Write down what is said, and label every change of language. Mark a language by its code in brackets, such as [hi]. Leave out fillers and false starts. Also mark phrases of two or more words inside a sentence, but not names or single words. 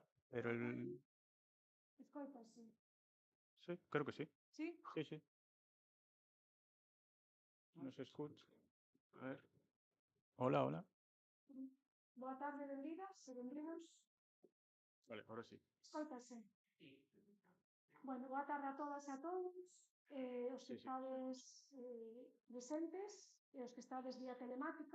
[es] Pero el... [gl] Escoítase. [es] Sí, creo que sí. Sí? Sí, sí. No se escucha. A ver. Hola, hola. [gl] Boa tarde, benvidas e benvidos. [es] Vale, ahora sí. [gl] Escoítase. Bueno, boa tarde a todas e a todos. Os que [es] Sí, sí. [gl] estades presentes e os que estades vía telemática.